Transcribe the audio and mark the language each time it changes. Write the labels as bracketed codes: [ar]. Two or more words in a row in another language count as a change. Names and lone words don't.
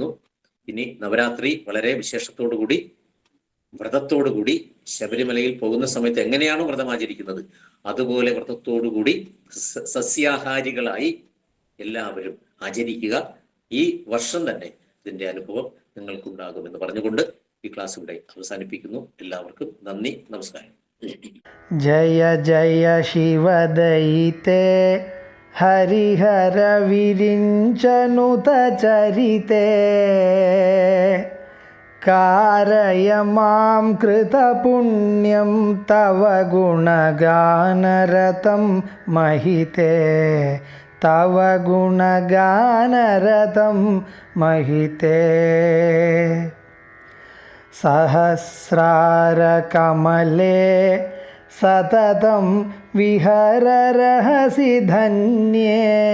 [ml] ഇനി നവരാത്രി വളരെ വിശേഷത്തോടുകൂടി വ്രതത്തോടുകൂടി ശബരിമലയിൽ പോകുന്ന സമയത്ത് എങ്ങനെയാണോ വ്രതം ആചരിക്കുന്നത് അതുപോലെ വ്രതത്തോടുകൂടി സസ്യാഹാരികളായി എല്ലാവരും ആചരിക്കുക. ഈ വർഷം തന്നെ ഇതിന്റെ അനുഭവം നിങ്ങൾക്കുണ്ടാകുമെന്ന് പറഞ്ഞുകൊണ്ട് ഈ ക്ലാസ് ഇവിടെ അവസാനിപ്പിക്കുന്നു. എല്ലാവർക്കും നന്ദി, നമസ്കാരം. [sa] ജയ ജയ ശിവദയിതേ हरिहरविरिञ्चनुतचरिते कारय मां कृतपुण्यं तव गुणगानरतं महिते तव गुणगानरतं महिते सहस्रारकमले सततं विहररहसि धन्ये